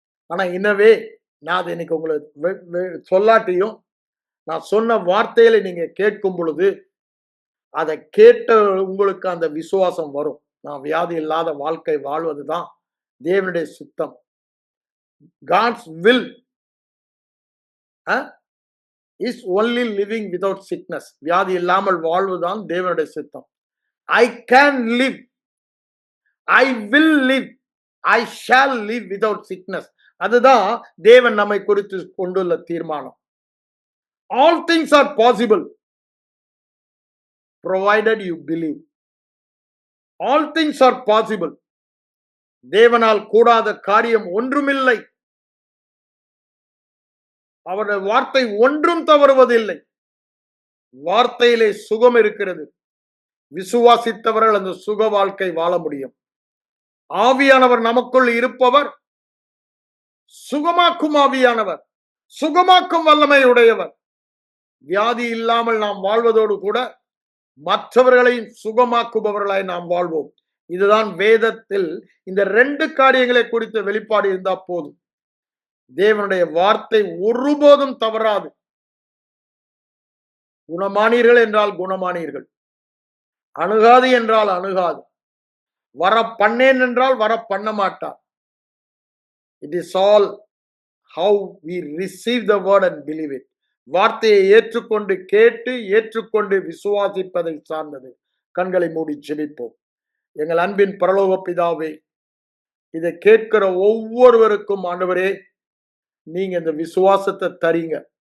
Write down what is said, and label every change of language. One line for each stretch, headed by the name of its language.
Tamil: ஆனா இன்னவே நான் அதை இன்னைக்கு உங்களுக்கு சொல்லாட்டியும், நான் சொன்ன வார்த்தைகளை நீங்க கேட்கும் பொழுது அதை கேட்ட உங்களுக்கு அந்த விசுவாசம் வரும். நான் வியாதி இல்லாத வாழ்க்கை வாழ்வதுதான் தேவனுடைய சித்தம்.
English: God's will is only living without sickness.
Tamil: வியாதி இல்லாமல் வாழ்வதுதான் தேவனுடைய சித்தம்.
English: I can live, I will live, I shall live without sickness.
Tamil: அதுதான் தேவன் நம்மை குறித்து கொண்டுள்ள தீர்மானம்.
English: All things are possible provided you believe. All things are possible.
Tamil: தேவனால் கூடாத காரியம் ஒன்றுமில்லை. அவருடைய வார்த்தை ஒன்றும் தவறுவதில்லை. வார்த்தையிலே சுகம் இருக்கிறது. விசுவாசித்தவர்கள் அந்த சுக வாழ்க்கை வாழ முடியும். ஆவியானவர் நமக்குள் இருப்பவர் சுகமாக்கும் ஆவியானவர், சுகமாக்கும் வல்லமை உடையவர். வியாதி இல்லாமல் நாம் வாழ்வதோடு கூட மற்றவர்களையும் சுகமாக்குபவர்களாய் நாம் வாழ்வோம். இதுதான் வேதத்தில் இந்த 2 காரியங்களை குறித்த வெளிப்பாடு இருந்தா போதும். தேவனுடைய வார்த்தை ஒருபோதும் தவறாது. குணமானீர்கள் என்றால் குணமானீர்கள், அணுகாது என்றால் அணுகாது, வர பண்ணேன் என்றால் வர பண்ண மாட்டார்.
English: It is all how we receive the word and believe it.
Tamil: வார்த்தையை ஏற்றுக்கொண்டு கேட்டு ஏற்றுக்கொண்டு விசுவாசிப்பதை சார்ந்தது. கண்களை மூடி ஜெபிப்போம். எங்கள் அன்பின் பரலோக பிதாவே, இதை கேட்கிற ஒவ்வொருவருக்கும் ஆண்டவரே, நீங்க இந்த விசுவாசத்தை தரீங்க.